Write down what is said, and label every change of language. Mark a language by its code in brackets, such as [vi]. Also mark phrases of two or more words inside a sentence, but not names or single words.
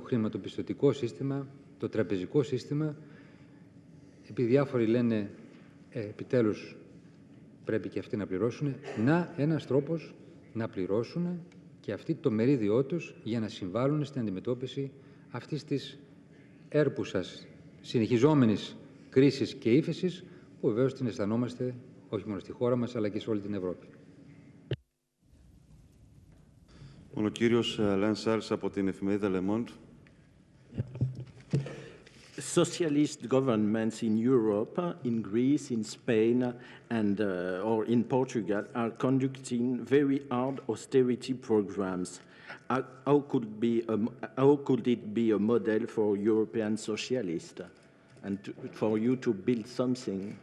[el] χρηματοπιστωτικό σύστημα, το τραπεζικό σύστημα, επειδή διάφοροι λένε επιτέλους πρέπει και αυτοί να πληρώσουν, ένας τρόπος να πληρώσουν και αυτοί το μερίδιό τους για να συμβάλλουν στην αντιμετώπιση αυτής της έρπουσας, συνεχιζόμενης κρίσης και ύφεσης, που βεβαίως την αισθανόμαστε όχι μόνο στη χώρα μας, αλλά και σε όλη την Ευρώπη. Ο κύριος Λανσάρς από την εφημερίδα Le Monde. [en] Socialist governments in Europe, in Greece, in Spain, and or in Portugal are conducting very hard austerity programs. How could it be a model for European socialists and for you to build something?